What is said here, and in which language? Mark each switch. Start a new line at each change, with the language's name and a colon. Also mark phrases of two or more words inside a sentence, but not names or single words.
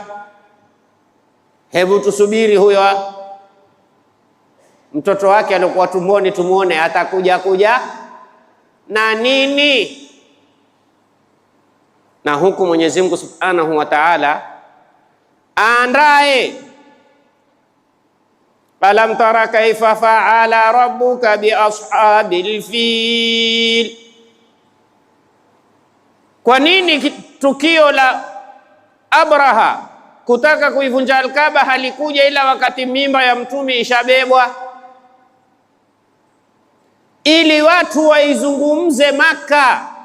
Swahili: Hebu tusubiri huyo mtoto wake alikuwa tumboni, tumuone atakuja na nini. Na huku Mwenyezi Mungu
Arabic: سبحانه وتعالى
Swahili: aandae,
Arabic: ألم تر كيف فعل ربك بأصحاب الفيل.
Swahili: Kwa nini tukio la Abraha kutaka kuivunja Al-Kaaba halikuja ila wakati mimba ya mtume ishabebwa? Ili watu waizungumze Maka.